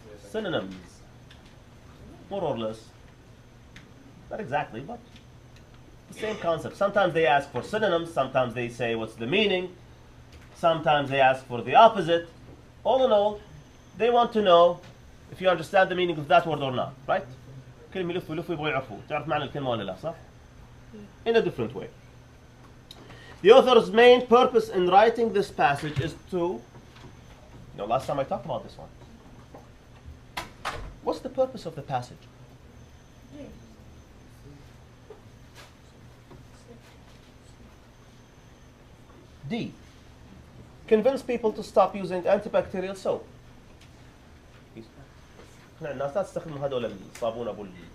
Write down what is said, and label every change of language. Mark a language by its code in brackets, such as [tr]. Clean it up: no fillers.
[en] Synonyms. More or less. Not exactly, but the same concept. Sometimes they ask for synonyms, sometimes they say what's the meaning, sometimes they ask for the opposite. All in all, they want to know if you understand the meaning of that word or not, right? [ar] كلمة يلف ويلف يبغوا يعرفوا. تعرف معنى الكلمة ولا لا، صح? [en] In a different way. The author's main purpose in writing this passage is to, last time I talked about this one. What's the purpose of the passage? D. Convince people to stop using antibacterial soap. [ar] الناس لا تستخدم هذول الصابون ابو